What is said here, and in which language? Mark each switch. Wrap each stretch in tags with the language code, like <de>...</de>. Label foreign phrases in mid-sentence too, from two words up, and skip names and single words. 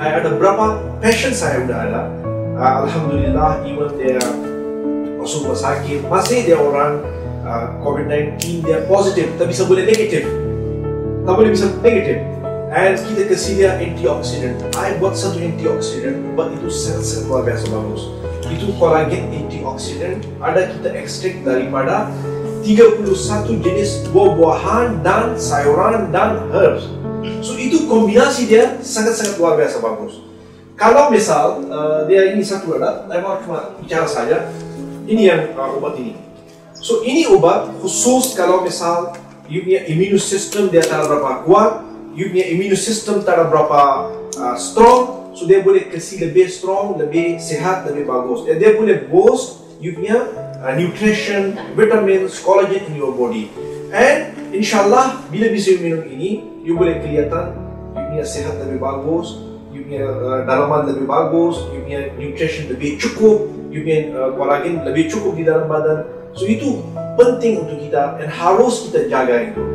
<ms>I ada berapa patient saya udah ada. Alhamdulillah, even dia masuk rumah sakit, masih dia orang COVID-19 dia positif, tak bisa boleh negatif, tak boleh bisa negatif. And kita kasih dia antioksidan. I buat satu antioksidan, obat itu sangat luar biasa bagus. Itu kolagen antioksidan, ada kita ekstrak daripada 31 jenis buah-buahan dan sayuran dan herbs. So itu kombinasi dia sangat luar biasa bagus. Kalau misal dia ini satu ada, saya mau cuma bicara saja. Ini yang obat ini. So ini obat khusus kalau misal you punya</ms> <en>immune system</en> <ms>dia tak berapa kuat, you punya</ms> <en>immune system</en> <ms>tak berapa strong, so dia boleh kasih lebih strong, lebih sehat, lebih bagus. Dia boleh boost you punya</ms> <en>nutrition, vitamins, collagen in your body.</en> <ms>And insyaAllah bila bisa you minum ini, you boleh kelihatan you punya sehat lebih bagus, you punya dalaman lebih bagus, you punya nutrition lebih cukup, you punya collagen lebih cukup di dalam badan. So itu penting untuk kita dan harus kita jaga itu.</ms>